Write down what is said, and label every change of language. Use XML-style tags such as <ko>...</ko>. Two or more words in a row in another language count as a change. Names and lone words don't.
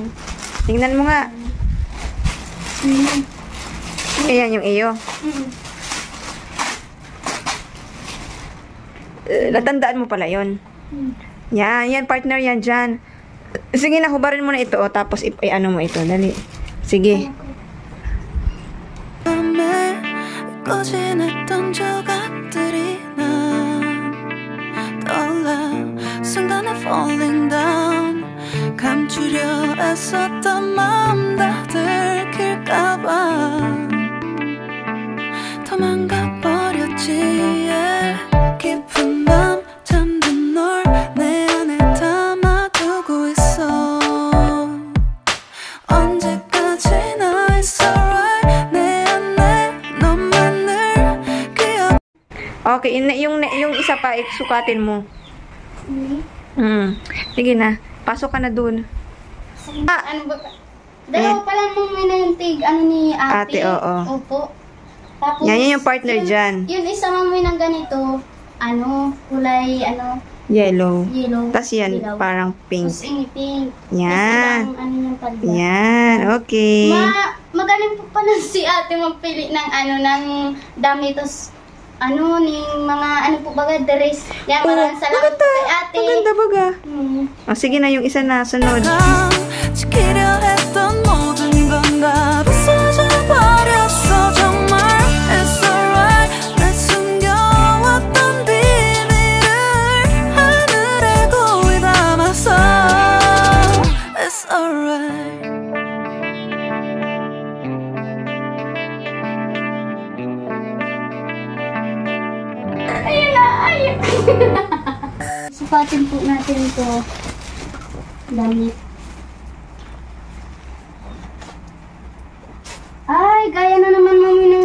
<tl>Tingnan mo nga. Ayan yung iyo. Natandaan mo pala yon. Yan, partner yan dyan. Sige na, hubarin mo na ito, tapos ano mo ito, dali. Sige.</tl> <ko>꺼진했던 조각들이 난 떠올라 순간에</ko> <en>falling down</en> <ko>감추려 애썼던 마음 다 들킬까봐 도망가 버렸지 yeah. 깊은 밤 잠든 널 내 안에 담아두고 있어 언제까지나</ko> <en>it's alright</en> <ko>내 안에 너만을 기억</ko> <tl>Okay, yung isa pa, sukatin mo. Sige na. Pasok ka na dun. Ano ba? Dalawa pala nung minantig, ano ni ate. Oo. Opo. Tapos, yan yung partner dyan. Yun isa mamay ng ganito, kulay, Yellow. Tapos yan, dilaw. parang pink. Tapos ini pink. Yan. Tapos yung palda. Yan, okay. Magaling po pala si ate magpili ng ng dami. Tapos, ning mga, po baga, dress. Yan, maraming salamat po kay ate. Maganda baga. Sige na, yung isa na, sunod.</tl> <ko>지키려 했던 모든 건 다 부서져 버렸어 정말</ko> <en>It's alright</en> <ko>날 숨겨왔던 비밀을 하늘에 고이 담았어</ko> <en>It's alright</en> <tl>Ayun na, ayun. Sukatin po natin ito. Damit. Ay, gaya na naman mami ng...</tl>